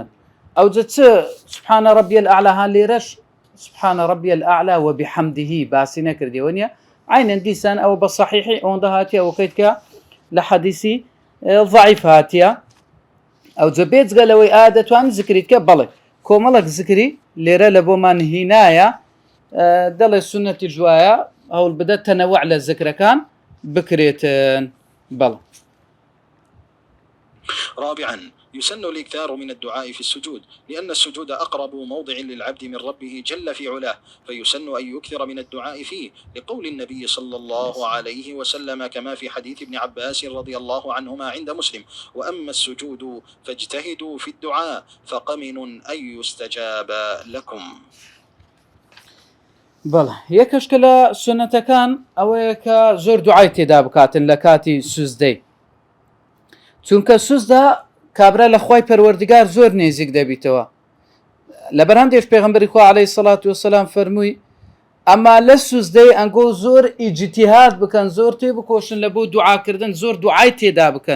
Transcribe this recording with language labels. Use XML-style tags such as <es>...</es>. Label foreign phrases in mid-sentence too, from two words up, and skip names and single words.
<ckb>ئەوجە چ</ckb> <ar>سبحانە ڕەبی الأعلا</ar> <ckb>هان لێرەش</ckb> <ar>سبحانە ڕەبی الأعلا وبحەمدیه</ar> <ckb>باسی نەکردیەوە نیە، عینەن دیسان ئەوە بە صەحیحی ئەوەندە هاتیە ئەوەکەیت کە لە حەدیسی ضعیف هاتیە. ئەوجە بێجگە لەوەی ئایا دەتوانین زکریت کە بەڵێ کۆمەڵک زکری لێرە لە بۆمان هینایە، دەڵێ سنەتی جوایە هەوڵ بدە تەنەوع لە زکرەکان بکرێتن. بەڵێ.</ckb> <ar>رابعا يسن الإكثار من الدعاء في السجود، لأن السجود أقرب موضع للعبد من ربه جل في علاه، فيسن أن يكثر من الدعاء فيه، لقول النبي صلى الله عليه وسلم كما في حديث ابن عباس رضي الله عنهما عند مسلم: وأما السجود فاجتهدوا في الدعاء فقمن أن يستجاب لكم.</ar> <ckb>بەڵێ یەکەشکە لە سنەتەکان ئەوەیە کە زۆر دوعای تێدا بکاتن لە کاتی سوزدەی، چونکە سوزدا کابرا لە خوای پەروەردگار زۆر نێزیک دەبیتەوە. لەبەر هەندێک پێغەمبەری خوا</ckb> <ar>عەلەیهی سەڵات وەسەلام</ar> <ckb>فەرمووی ئەما لە سوزدەی ئەنگۆ زۆر ئیجتیهاد بکەن، زۆر تێ بکۆشن لە بۆ دوعاکردن، زۆر دوعای تێدا بکەن.</ckb>